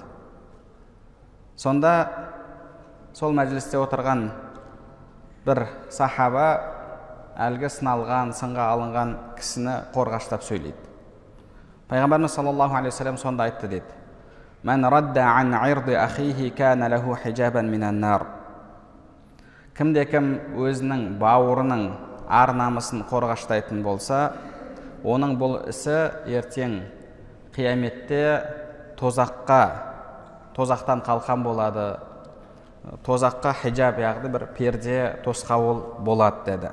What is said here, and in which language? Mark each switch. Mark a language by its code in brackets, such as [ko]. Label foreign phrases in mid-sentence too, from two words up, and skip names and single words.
[kk] Сонда сол мәжілісте отырған бір сахаба әлгі сыналған, сынға алынған кісіні қорғаштап сөйлейді. Пайғамбарымыз [ar] صلى الله عليه وسلم [kk] сонда айтты дейді: [ar] «من رد عن عرض أخيه كان له حجابا من النار». [kk] Кімде-кім өзінің бауырының ар намысын қорғаштайтын болса, оның бұл ісі ертең қияметте тозақтан қалқан болады. Тозаққа хижаб, яғни бір перде, тосқауыл болады деді.